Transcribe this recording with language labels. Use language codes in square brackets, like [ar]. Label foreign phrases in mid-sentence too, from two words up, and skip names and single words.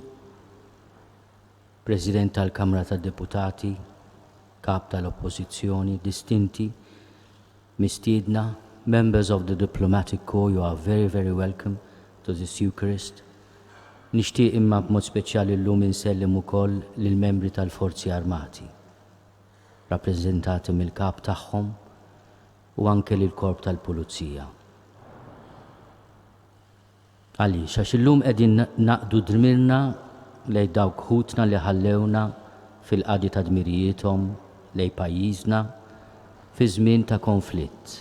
[mt] President tal-Kamra tad-Deputati, Kap tal-Oppożizzjoni, distinti, mistiedna, [en] members of the Diplomatic Corps, you are very, very welcome to this Eucharist. [mt] Nixtieq imma b'mod speċjali llum insellem ukoll lill-membri tal-Forzi Armati, rappreżentati mill-kap tagħhom u anke lill-Korp tal-Pulizija. Għaliex, għax illum qegħdin naqdu dmirna lejn dawk ħutna li ħallewna fil-qadi ta' dmirijiethom lejn pajjiżna fi żmien ta' konflitt.